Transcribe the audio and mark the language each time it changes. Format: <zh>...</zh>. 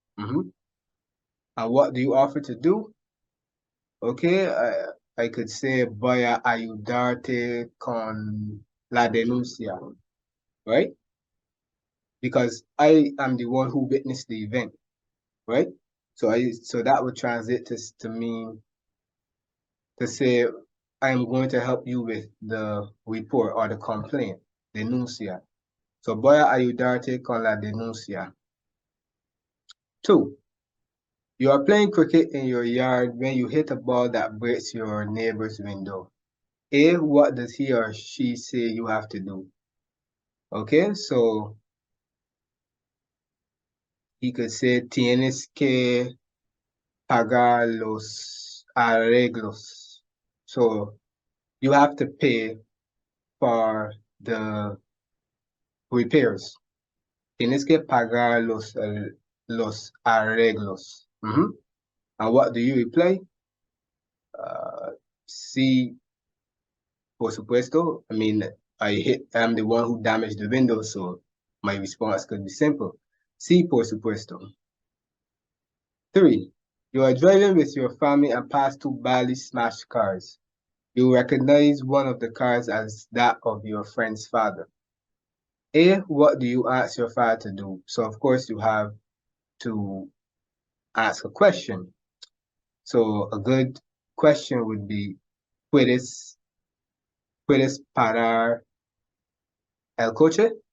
<en>And what do you offer to do? Okay, I could say</en> <es>voy a ayudarte con la denuncia,</es> <en>right? Because I am the one who witnessed the event, right? So that would translate to mean to say I am going to help you with the report or the complaint, denuncia.</en> <es>So voy a ayudarte con la denuncia.</es> <en>2, you are playing cricket in your yard when you hit a ball that breaks your neighbor's window. A, what does he or she say you have to do? Okay, so he could say,</en> <es>tienes que pagar los arreglos.</es> <en>So you have to pay for the repairs.</en> <es>Tienes que pagar los arreglos.</es> <en>And what do you reply?</en> <es>Sí, por supuesto.</es> <en>I mean, I'm the one who damaged the window, so my response could be simple.</en> <es>Sí, por supuesto.</es> <en>3, you are driving with your family and pass 2 badly smashed cars. You recognize one of the cars as that of your friend's father. A, what do you ask your father to do? So of course you have to ask a question. So a good question would be,</en> <es>¿puedes parar el coche?</es>